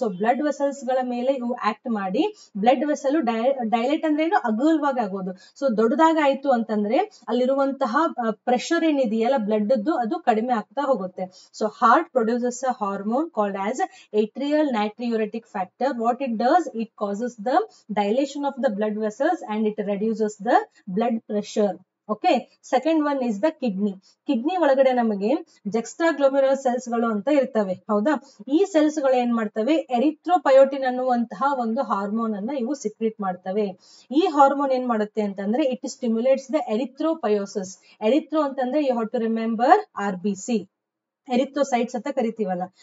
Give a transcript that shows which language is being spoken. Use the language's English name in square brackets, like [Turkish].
[Kannada] So blood vessels ಗಳ ಮೇಲೆ ಇವು ಆಕ್ಟ್ ಮಾಡಿ ಬ್ಲಡ್ ವೆಸಲ್ ಡೈಲೇಟ್ ಅಂದ್ರೆ ಏನು, ಅಗಲವಾಗಿ ಆಗೋದು. ಸೊ ದೊಡ್ಡದಾಗ ಆಯ್ತು ಅಂತಂದ್ರೆ ಅಲ್ಲಿರುವಂತಹ ಪ್ರೆಷರ್ ಏನಿದೆಯಲ್ಲ ಬ್ಲಡ್ ಅದು ಕಡಿಮೆ ಆಗ್ತಾ ಹೋಗುತ್ತೆ. [English] So heart produces a hormone called as atrial natriuretic factor. What it does, it causes the dilation of the blood vessels and it reduces the blood pressure. Okay, second one is the kidney. [Kannada] Kidney ಒಳಗಡೆ ನಮಗೆ ಜೆಕ್ಸ್ಟ್ರಾಗ್ಲೋಮೆರುಲರ್ cells ಗಳು ಅಂತ ಇರ್ತವೆ, ಹೌದಾ? ಈ cells ಗಳು ಏನ್ ಮಾಡ್ತವೆ, ಎರಿಥ್ರೋಪಯೋಟಿನ್ ಅನ್ನುವಂತಹ ಒಂದು ಹಾರ್ಮೋನ್ ಅನ್ನ ಇವು ಸಿಕ್ರೇಟ್ ಮಾಡ್ತವೆ. ಈ ಹಾರ್ಮೋನ್ ಏನ್ ಮಾಡುತ್ತೆ ಅಂತಂದ್ರೆ, [English] It stimulates the erythropoiesis. [Kannada] ಎರಿಥ್ರೋ ಅಂತಂದ್ರೆ [English] you have to remember [Kannada] RBC, erythrocytes ಅಂತ ಕರಿತೀವಲ್ಲ.